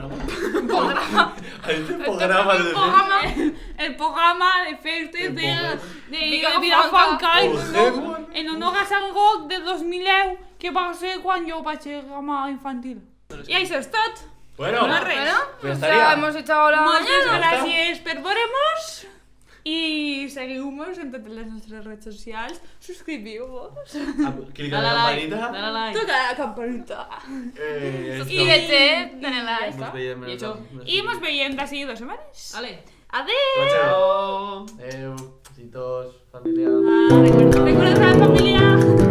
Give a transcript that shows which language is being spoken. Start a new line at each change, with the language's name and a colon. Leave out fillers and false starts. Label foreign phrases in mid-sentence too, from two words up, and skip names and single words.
Catalan: El programa de festes de Vilafranca en honor a Sant Roc de 2010, que va ser quan jo vaig ser gama infantil. I això és tot. Bueno, No res. pues
Spanish: Ya estaría. hemos echado la
Catalan: Moltes
Spanish: mañana.
Catalan: gràcies per veure-mos i seguiu-nos en totes les nostres redes socials. Subscriviu-vos. Clica en la campanita.
Spanish: Dale like. Toca la campanita. Suscríbete, dale like.
Catalan: Nos veiem. I això. I mos veiem d'ací 2 setmanes. Ale. Adéu!
Spanish: Ciao. Besitos, familia. Recuerda la familia.